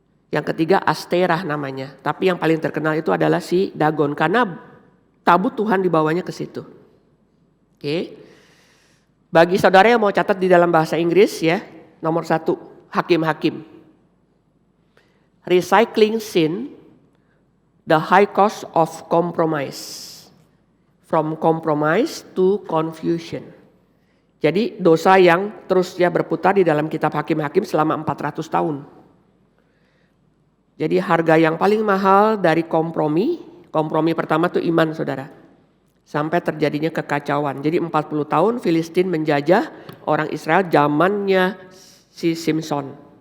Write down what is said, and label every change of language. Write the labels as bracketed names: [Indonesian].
[Indonesian] Yang ketiga Asterah namanya, tapi yang paling terkenal itu adalah si Dagon karena tabut Tuhan dibawanya ke situ. Oke. Bagi saudara yang mau catat di dalam bahasa Inggris ya, nomor 1, Hakim-Hakim. [English] Recycling sin, the high cost of compromise. From compromise to confusion. [Indonesian] Jadi dosa yang terus ya berputar di dalam kitab Hakim-Hakim selama 400 tahun. Jadi harga yang paling mahal dari kompromi pertama itu iman saudara. Sampai terjadinya kekacauan. Jadi 40 tahun Filistin menjajah orang Israel zamannya si Simpson.